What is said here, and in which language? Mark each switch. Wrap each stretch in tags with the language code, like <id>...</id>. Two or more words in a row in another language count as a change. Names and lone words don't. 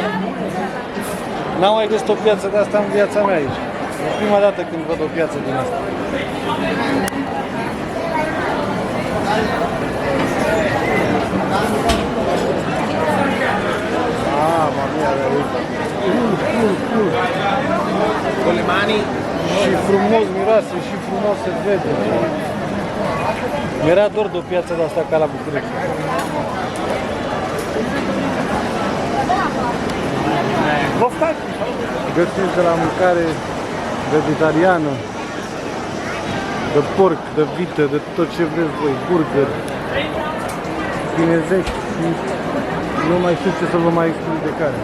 <ro>N-am mai găsit o piață de asta în viața mea aici. E prima dată când văd o piață din asta.</ro> <it>Mama mia,</it> <ro>uite.</ro> <it>Con le mani.</it> <ro>Și frumos miroase, și frumos se vede. Mi-era dor de o piață de asta ca la București. Găsiți de la mâncare vegetariană, de porc, de vită, de tot ce vreți voi, burger, chinezești și nu mai știu ce să vă mai explic de care.</ro>